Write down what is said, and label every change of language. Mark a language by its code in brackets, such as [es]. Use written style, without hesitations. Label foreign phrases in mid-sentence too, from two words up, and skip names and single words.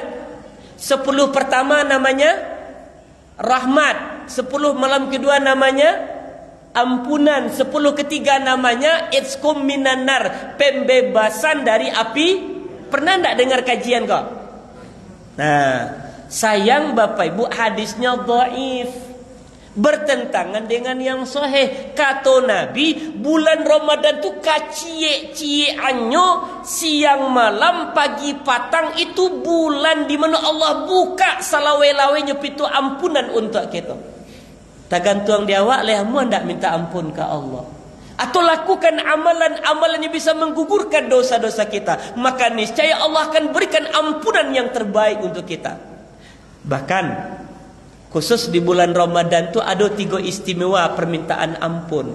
[id] 10 pertama namanya rahmat, 10 malam kedua namanya ampunan, 10 ketiga namanya [ar] عتقكم من النار, [id] pembebasan dari api. Pernah tak dengar kajian kok? Nah, sayang Bapak Ibu, hadisnya dhaif, bertentangan dengan yang sahih. Kata Nabi, bulan Ramadan tu kacie-cieannya siang malam pagi patang, itu bulan di mana Allah buka salawe-lawenya pintu ampunan untuk kita. Tergantung di awak lah, mu hendak minta ampun ke Allah atau lakukan amalan-amalan yang bisa menggugurkan dosa-dosa kita, maka niscaya Allah akan berikan ampunan yang terbaik untuk kita. Bahkan khusus di bulan Ramadan tu ada 3 istimewa permintaan ampun.